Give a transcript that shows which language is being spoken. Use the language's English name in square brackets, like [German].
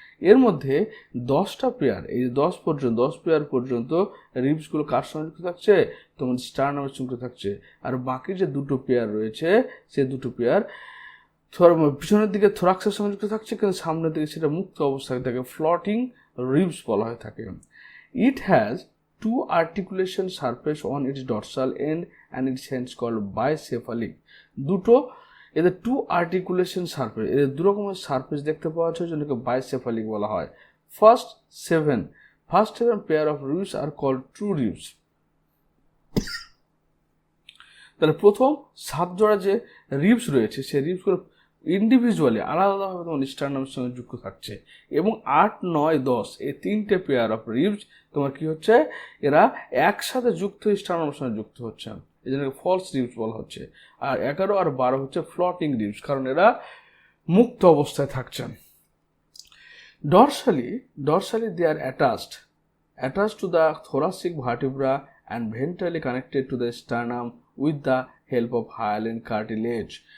[Bangla] এর মধ্যে 10টা পেয়ার, এই 10 পেয়ার পর্যন্ত রিবসগুলো কার সঙ্গে যুক্ত থাকছে, তোমার স্টার্নামের সঙ্গে থাকছে। আর বাকি যে 2টো পেয়ার রয়েছে সে 2টো পেয়ার পিছনের দিকে থোরাক্সের সঙ্গে যুক্ত থাকছে, কিন্তু সামনের দিকে সেটা মুক্ত অবস্থায় থাকে, ফ্লটিং রিবস বলা হয়ে থাকে। [English] It has 2 articulation surface on its dorsal end and its hence called bicephalic। [Bangla] এদের [English] 2 articulation surface, [Bangla] এদের 2 রকমের সারফেস দেখতে পাওয়া যাচ্ছে, যেটাকে বাইসেফালিক বলা হয়। [English] First 7 pair of ribs are called true ribs. [Bangla] তাহলে প্রথম 7 জোড়া যে রিবস রয়েছে সেই রিবসগুলো ইন্ডিভিজুয়ালি আলাদাভাবে তোমার স্টার্নামের সঙ্গে যুক্ত থাকছে, এবং 8, 9, 10 এই 3টে পেয়ার অফ রিবস তোমার কি হচ্ছে, এরা একসাথে যুক্ত স্টার্নামের সঙ্গে যুক্ত হচ্ছে, এই জন্য ফলস রিবস বলা হচ্ছে। আর 11 আর 12 হচ্ছে ফ্লটিং রিবস, কারণ এরা মুক্ত অবস্থায় থাকছে। [English] Dorsally they are attached to the thoracic vertebra and ventrally connected to the sternum with the help of hyaline cartilage।